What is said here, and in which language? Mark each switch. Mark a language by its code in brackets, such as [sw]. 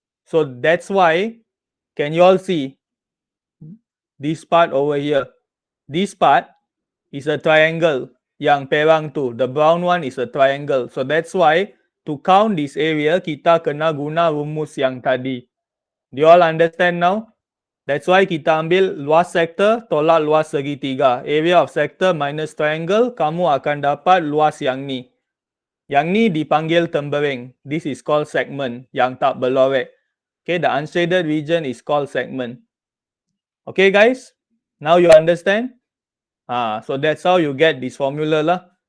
[en] So that's why, can you all see this part over here? This part is a triangle. [ms] Yang perang tu, [en] the brown one is a triangle. So that's why, to count this area, [ms] kita kena guna rumus yang tadi. [en] Do you all understand now? That's why [ms] kita ambil luas sektor tolak luas segitiga. [en] Area of sector minus triangle, [ms] kamu akan dapat luas yang ni. Yang ni dipanggil tembering. [en] This is called segment, [ms] yang tak berlorek. [en] Okay, the unshaded region is called segment. Okay guys, now you understand? So that's how you get this formula lah.